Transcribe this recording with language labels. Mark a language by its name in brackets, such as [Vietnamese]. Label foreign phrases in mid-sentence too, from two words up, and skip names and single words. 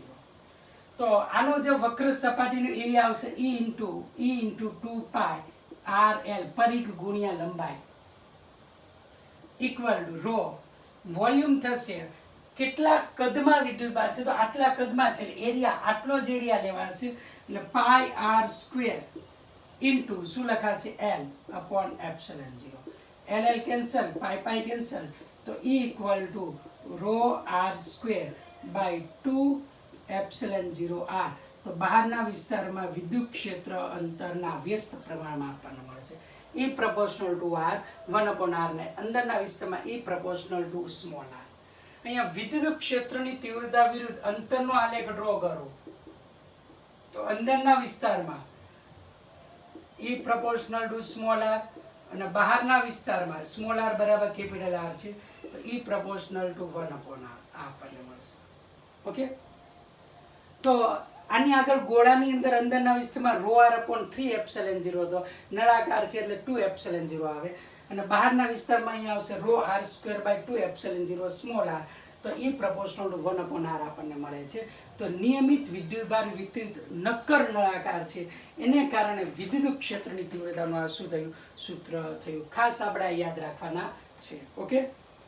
[Gujarati] તો આનો જે વક્ર સપાટીનો એરિયા આવશે E ઇન્ટુ 2 પાઈ RL પરિઘ ગુણ્યા લંબાઈ [English] equal to [Gujarati] રો વોલ્યુમ થશે કેટલા કદમાં વિદ્યુતભાર છે તો આટલા કદમાં છે એરિયા આટલો જ એરિયા લેવાશે એટલે પાઈ R [English] square into [Gujarati] શું લખાશે L [English] upon epsilon [Gujarati] 0. LL [English] cancel pi cancel [Gujarati] તો E [English] equal to rho [Gujarati] R [English] square by [Gujarati] 2 એપ્સિલન 0 R. તો બહારના વિસ્તારમાં વિદ્યુત ક્ષેત્ર અંતરના વ્યસ્ત પ્રમાણમાં આપણને મળશે [English] E proportional to R 1 upon R [Gujarati] ને અંદરના વિસ્તારમાં [English] E proportional to small r. [Gujarati] અહીંયા વિદ્યુત ક્ષેત્રની તીવ્રતા વિરુદ્ધ અંતરનો આલેખ ડ્રો કરો તો અંદરના વિસ્તારમાં [English] E proportional to small r [Gujarati] અને બહારના વિસ્તારમાં સ્મોલ r બરાબર કેપિટલ R છે તો [English] E proportional to 1 upon R [Gujarati] આ આપણને મળશે. ઓકે, તો આની આગળ ગોળાની અંદર અંદરના વિસ્તારમાં રો r અપોન 3 એપ્સિલન 0 હતો, નળાકાર છે એટલે 2 એપ્સિલન 0 આવે અને બહારના વિસ્તારમાં અહીંયા આવશે રો r [English] square by [Gujarati] 2 એપ્સિલન 0 સ્મોલ r તો [English] E proportional to 1 upon R [Gujarati] આપણને મળે છે. તો નિયમિત વિદ્યુતભાર વિતરિત નક્કર નળાકાર છે એને કારણે વિદ્યુત ક્ષેત્રની તીવ્રતાનું આ શું થયું સૂત્ર થયું. ખાસ આપણે યાદ રાખવાના છે. ઓકે.